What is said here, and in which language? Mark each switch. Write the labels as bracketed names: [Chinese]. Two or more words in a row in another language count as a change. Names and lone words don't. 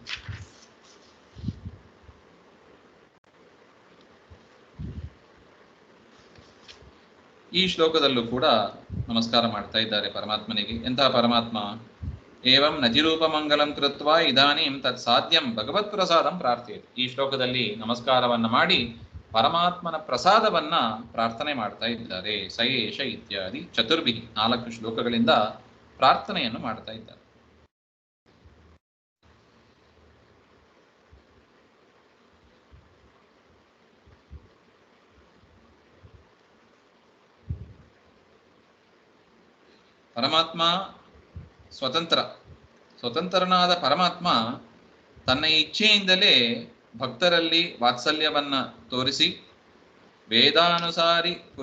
[Kannada] ಈ ಶ್ಲೋಕದಲ್ಲೂ ಕೂಡ ನಮಸ್ಕಾರ ಮಾಡ್ತಾ ಇದ್ದಾರೆ ಪರಮಾತ್ಮನಿಗೆ. ಎಂತಹ ಪರಮಾತ್ಮ? [Sanskrit] ಏವಂ ನಜಿರೂಪ ಮಂಗಲಂ ಕೃತ್ವ ಇದಾನೀಂ ತತ್ ಸಾಧ್ಯಂ ಭಗವತ್ ಪ್ರಸಾದಂ ಪ್ರಾರ್ಥ್ಯತೆ. [Kannada] ಈ ಶ್ಲೋಕದಲ್ಲಿ ನಮಸ್ಕಾರವನ್ನ ಮಾಡಿ ಪರಮಾತ್ಮನ ಪ್ರಸಾದವನ್ನ ಪ್ರಾರ್ಥನೆ ಮಾಡ್ತಾ ಇದ್ದಾರೆ. [Sanskrit] ಸಯೇಷ ಇತ್ಯಾದಿ ಚತುರ್ಭಿ [Kannada] 4 ಶ್ಲೋಕಗಳಿಂದ ಪ್ರಾರ್ಥನೆಯನ್ನು ಮಾಡ್ತಾ ಇದ್ದಾರೆ. ಪರಮಾತ್ಮ ಸ್ವತಂತ್ರನಾದ ಪರಮಾತ್ಮ ತನ್ನ ಇಚ್ಛೆಯಿಂದಲೇ ಭಕ್ತರಲ್ಲಿ ವಾತ್ಸಲ್ಯವನ್ನ ತೋರಿಸಿ ವೇದಾನುಸಾರಿ